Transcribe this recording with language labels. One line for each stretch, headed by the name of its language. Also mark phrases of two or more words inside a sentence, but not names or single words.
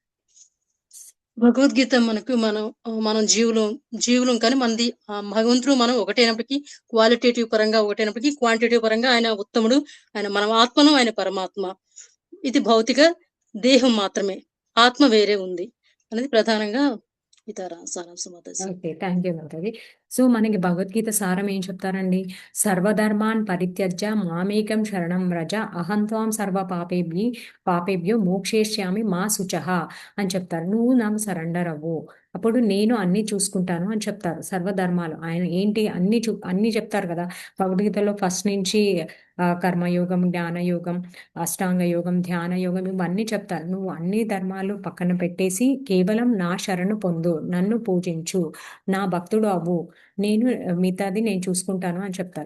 Telugu: భగవద్గీత మనకు మనం జీవులం కానీ మనది భగవంతుడు మనం ఒకటైనప్పటికీ క్వాలిటేటివ్ పరంగా ఒకటైనప్పటికీ క్వాంటిటేటివ్ పరంగా ఆయన ఉత్తముడు. ఆయన మనం ఆత్మను, ఆయన పరమాత్మ. ఇది భౌతిక దేహం మాత్రమే. ఆత్మ వేరే ఉంది అనేది ప్రధానంగా ఇతర సారాంశం మాతాజీ. ఓకే.
English: thank you
Telugu: మాతాజీ. సో, మనకి భగవద్గీత సారం ఏం చెప్తారండి?
Sanskrit: సర్వధర్మాన్ పరిత్యజ్య మామేకం శరణం వ్రజ అహం త్వాం సర్వ పాపేభ్యో మోక్షయిష్యామి మా శుచః
Telugu: అని చెప్తారు. నువ్వు నాకు సరెండర్ అవ్వు. అప్పుడు నేను అన్నీ చూసుకుంటాను అని చెప్తారు. సర్వధర్మాలు ఆయన ఏంటి అన్నీ చెప్తారు కదా! భగవద్గీతలో ఫస్ట్ నుంచి కర్మయోగం, జ్ఞానయోగం, అష్టాంగ యోగం, ధ్యాన యోగం ఇవన్నీ చెప్తారు. నువ్వు అన్ని ధర్మాలు పక్కన పెట్టేసి కేవలం నా శరణు పొందు, నన్ను పూజించు, నా భక్తుడు అవ్వు, నేను మిగతాది నేను చూసుకుంటాను అని చెప్తారు.